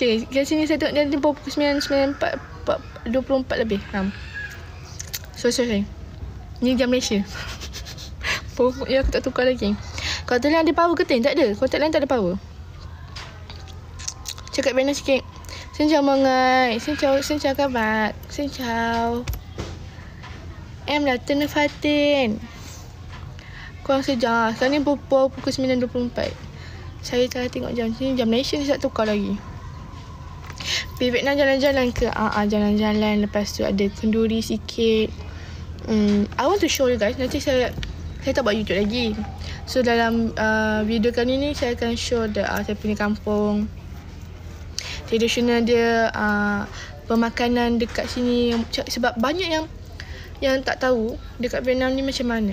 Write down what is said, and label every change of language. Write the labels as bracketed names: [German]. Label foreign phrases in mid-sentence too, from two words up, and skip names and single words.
[Malay] Kat sini saya tengok dia pukul 9:24 lebih. Sorry. Ni jam Malaysia. Pokoknya aku tak tukar lagi. Kontak lain ada power ke tak? Tak ada. Kontak lain tak ada power. Cakap Vietnam sikit. [Vietnamese] Xin chào mọi người. Xin chào các bạn. Xin chào. Em là Tên Fatin. [Malay] Kurang sejam. Sekarang ni pukul 9:24. Saya tengah tengok jam ni. Jam Malaysia ni tak tukar lagi. Pergi Vietnam jalan-jalan ke? Jalan-jalan. Lepas tu ada kenduri sikit. [English] I want to show you guys. [Malay] Nanti saya tak buat YouTube lagi. So dalam video kali ni saya akan show saya punya kampung. Tradisional dia, pemakanan dekat sini. Sebab banyak yang tak tahu dekat Vietnam ni macam mana.